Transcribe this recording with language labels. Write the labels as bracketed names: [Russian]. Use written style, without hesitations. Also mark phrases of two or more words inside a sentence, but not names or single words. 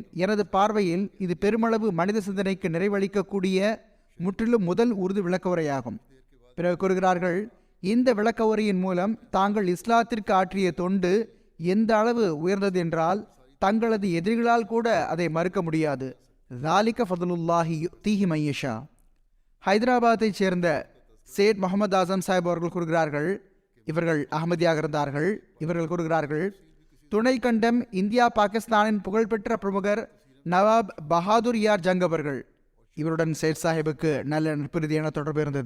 [Tamil] எனது பார்வையில் இது பெருமளவு மனித சிந்தனைக்கு நிறைவளிக்கக்கூடிய முற்றிலும் முதல் உருது விளக்க உரையாகும். பிறகு கூறுகிறார்கள், இந்த விளக்க உரையின் மூலம் தாங்கள் இஸ்லாத்திற்கு ஆற்றிய தொண்டு எந்த அளவு உயர்ந்தது என்றால் தங்களது எதிரிகளால் கூட அதை மறுக்க முடியாது. [Arabic] ذَلِكَ فَضْلُ اللَّهِ يُؤْتِيهِ مَن يَشَاءُ. [Tamil] ஹைதராபாத்தைச் சேர்ந்த சேட் முகமது ஆசம் சாஹிப் அவர்கள் கூறுகிறார்கள், இவர்கள் அகமதியாக இருந்தார்கள். இவர்கள் கூறுகிறார்கள், துணை கண்டம் இந்தியா பாகிஸ்தானின் புகழ்பெற்ற பிரமுகர் நவாப் பஹாதுர் யார் ஜங் அவர்கள். இவருடன் சேட் சாஹிப்புக்கு நல்ல நட்பு ரீதியான தொடர்பு இருந்தது.